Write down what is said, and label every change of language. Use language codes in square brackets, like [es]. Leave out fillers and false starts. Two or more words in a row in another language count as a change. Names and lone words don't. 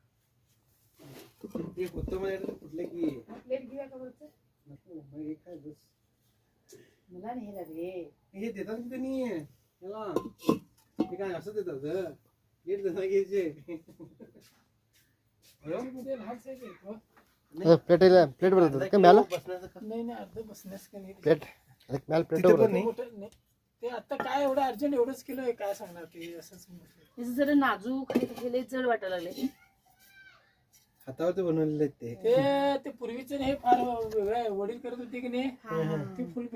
[mr] ते कोथंबीर कुठले की प्लेट घेऊया का वरचं नको मग हे काय बस मला नाही रे हे देतात की त्यांनी याला ते काय असं देतात प्लेट देतात घ्यायचे मध्ये लहान size आहे तो. [kn] ಪ್ಲೇಟ್ ಇಲ್ಲ ಪ್ಲೇಟ್ ಬರ್ತದೆ ಅದಕ್ಕೆ ಮ್ಯಾಲ [mr] नाही नाही अर्ध बसण्यास का नाही [kn] ಪ್ಲೇಟ್ ಅದಕ್ಕೆ ಮ್ಯಾಲ ಪ್ಲೇಟ್ [mr] तिथं पण [kn] ಬರ್ತದೆ [mr] नाही मोठं नाही. ते आता काय एवढं अर्जंट एवढंच केलं काय सांगणार ते असंच म्हटलं. त्याचं जरा नाजूक आहे तर लय जड वाटायला लागले हातावर ते बनवलेले आहेत ते ते पूर्वीचं हे फार वेगळं आहे. वडील करत होते की नाही हा ते फुल